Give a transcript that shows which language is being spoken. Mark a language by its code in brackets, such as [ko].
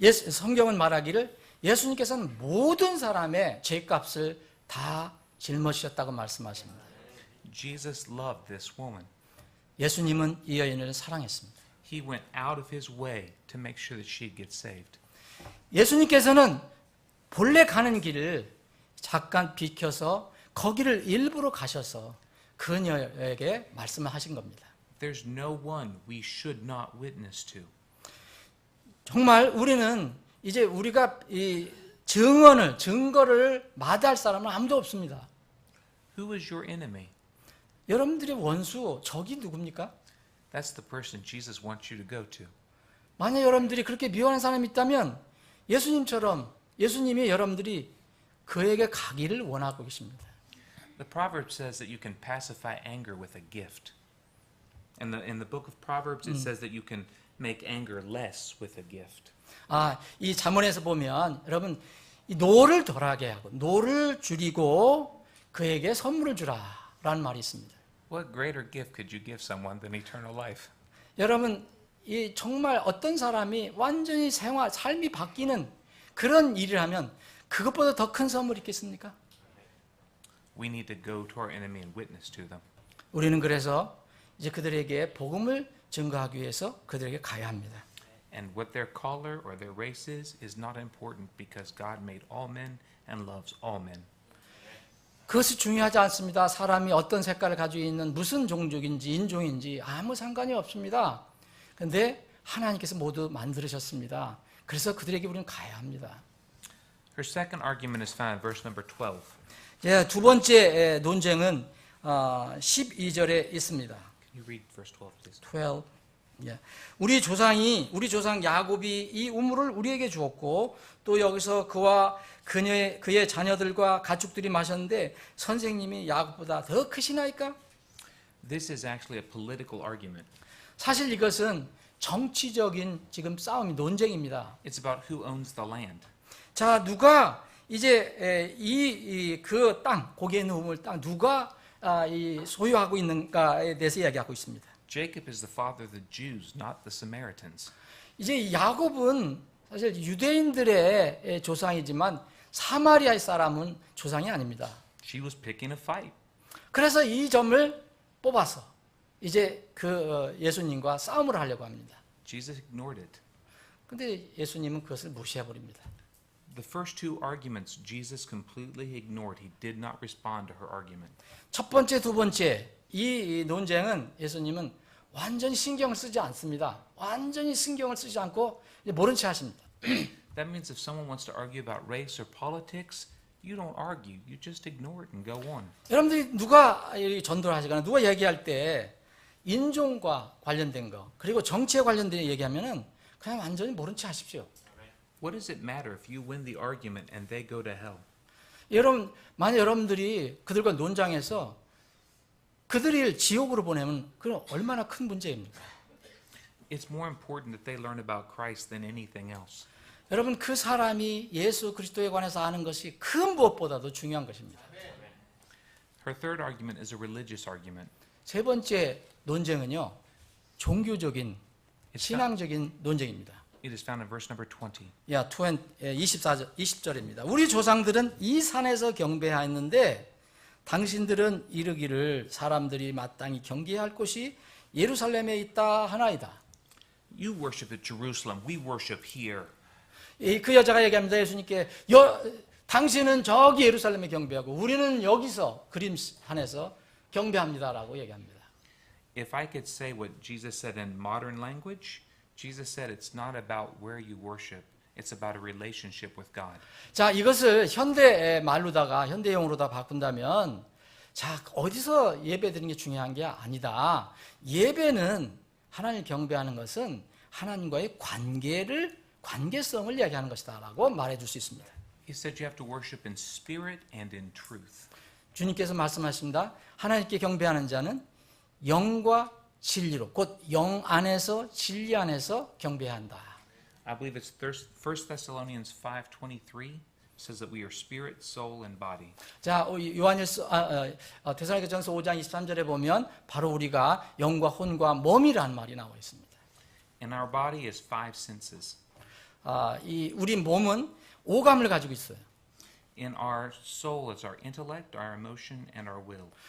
[ko] 성경은 말하기를 예수님께서는 모든 사람의 죄값을 다 짊어지셨다고 말씀하십니다. [en] Jesus loved this woman. [ko] 예수님은 이 여인을 사랑했습니다. [en] He went out of his way to make sure that she'd get saved. [ko] 예수님께서는 본래 가는 길을 잠깐 비켜서 거기를 일부러 가셔서 그녀에게 말씀을 하신 겁니다. [en] There's no one we should not witness to. [ko] 정말 우리는 이제 우리가 이 증거를 마다할 사람은 아무도 없습니다. [en] Who is your enemy? [ko] 여러분들의 원수, 적이 누굽니까? [en] That's the person Jesus wants you to go to. [ko] 만약 여러분들이 그렇게 미워하는 사람이 있다면 예수님이 여러분들이 그에게 가기를 원하고 계십니다. [en] The proverb says that you can pacify anger with a gift. In the book of Proverbs it says that you can make anger less with a gift. [ko] 이 잠언에서 보면 여러분 이 노를 덜하게 하고 노를 줄이고 그에게 선물을 주라라는 말이 있습니다. [en] What greater gift could you give someone than eternal life? [ko] 여러분 이 정말 어떤 사람이 완전히 삶이 바뀌는 그런 일을 하면 그것보다 더 큰 선물이 있겠습니까? [en] We need to go to our enemy and witness to them. [ko] 우리는 그래서 이제 그들에게 복음을 증거하기 위해서 그들에게 가야 합니다. [en] And what their color or their race is not important because God made all men and loves all men. [ko] 그것이 중요하지 않습니다. 사람이 어떤 색깔을 가지고 있는 무슨 종족인지 인종인지 아무 상관이 없습니다. 그런데 하나님께서 모두 만들으셨습니다. 그래서 그들에게 우리는 가야 합니다. [en] Her second argument is found in verse number 12. [ko] 두 번째 논쟁은 12절에 있습니다. [en] Can you read verse 12, please? [ko] 12. 우리 조상 야곱이 이 우물을 우리에게 주었고 또 여기서 그와 그의 자녀들과 가축들이 마셨는데 선생님이 야곱보다 더 크시나이까? [en] This is actually a political argument. [ko] 사실 이것은 정치적인 지금 싸움이 논쟁입니다. [en] It's about who owns the land. [ko] 자, 누가 이제 그 땅, 거기에 있는 우물 땅 누가 소유하고 있는가에 대해서 이야기하고 있습니다. [en] Jacob is the father of the Jews, not the Samaritans. [ko] 이제 야곱은 사실 유대인들의 조상이지만 사마리아의 사람은 조상이 아닙니다. [en] She was picking a fight. [ko] 그래서 이 점을 뽑아서 이제 예수님과 싸움을 하려고 합니다. [en] Jesus ignored it. [ko] 근데 예수님은 그것을 무시해 버립니다. [en] The first two arguments Jesus completely ignored. He did not respond to her argument. [ko] 첫 번째, 두 번째 이 논쟁은 예수님은 완전히 신경을 쓰지 않습니다. 완전히 신경을 쓰지 않고 모른 채 하십니다. [en] That means if someone wants to argue about race or politics, you don't argue. You just ignore it and go on. [ko] 여러분들이 누가 전도를 하시거나 누가 얘기할 때 인종과 관련된 거 그리고 정치에 관련된 얘기하면은 그냥 완전히 모른 채 하십시오. [en] What does it matter if you win the argument and they go to hell? [ko] 만약 여러분들이 그들과 논장해서 그들을 지옥으로 보내면 그건 얼마나 큰 문제입니까? [en] It's more important that they learn about Christ than anything else. [ko] 여러분 그 사람이 예수 그리스도에 관해서 아는 것이 그 무엇보다도 중요한 것입니다. [en] Her third argument is a religious argument. [ko] 세 번째 논쟁은요. 종교적인 신앙적인 논쟁입니다. [en] It is found in verse number 20. [ko] 20절입니다. 우리 조상들은 이 산에서 경배하였는데 당신들은 이르기를 사람들이 마땅히 경계할 곳이 예루살렘에 있다 하나이다. [en] You worship at Jerusalem. We worship here. [ko] 그 여자가 얘기합니다. 예수님께 당신은 저기 예루살렘에 경배하고 우리는 여기서 그림산에서 경배합니다라고 얘기합니다. [en] If I could say what Jesus said in modern language, Jesus said it's not about where you worship. It's about a relationship with God. [ko] 자, 이것을 현대 말로다가 현대용으로다 바꾼다면 자, 어디서 예배드리는 게 중요한 게 아니다. 예배는 하나님을 경배하는 것은 하나님과의 관계성을 이야기하는 것이다라고 말해 줄 수 있습니다. [en] He said you have to worship in spirit and in truth. [ko] 주님께서 말씀하십니다. 하나님께 경배하는 자는 영과 진리로 곧 영 안에서 진리 안에서 경배한다. [en] I believe it's 1 Thessalonians 5:23 says that we are spirit, soul, and body. [ko] 자, 데살로니가전서 5장 23절에 보면 바로 우리가 영과 혼과 몸이라는 말이 나와 있습니다. [en] And our body is five senses. [ko] 우리 몸은 오감을 가지고 있어요. [en] In our soul is our intellect, our emotion, and our will.